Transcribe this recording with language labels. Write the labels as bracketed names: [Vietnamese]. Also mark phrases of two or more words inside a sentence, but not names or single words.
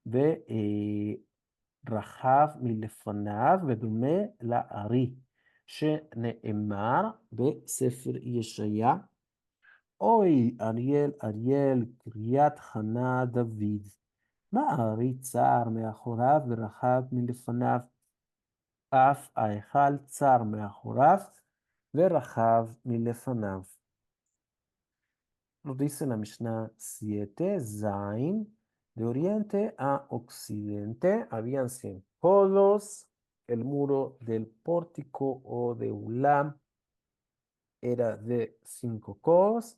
[Hebrew] ורחב מלפניו, ודומה לארי, שנאמר בספר ישעיה, Hoy, Ariel, Ariel, קריית חנה דוד. מה צר מאחוריו ורחב מלפניו. אף ההיכל צר מאחוריו ורחב מלפניו. [Spanish] Nos dice la Mishnah 7, Zain, de oriente a occidente habían 100 codos. El muro del pórtico o de Ulam era de 5 codos.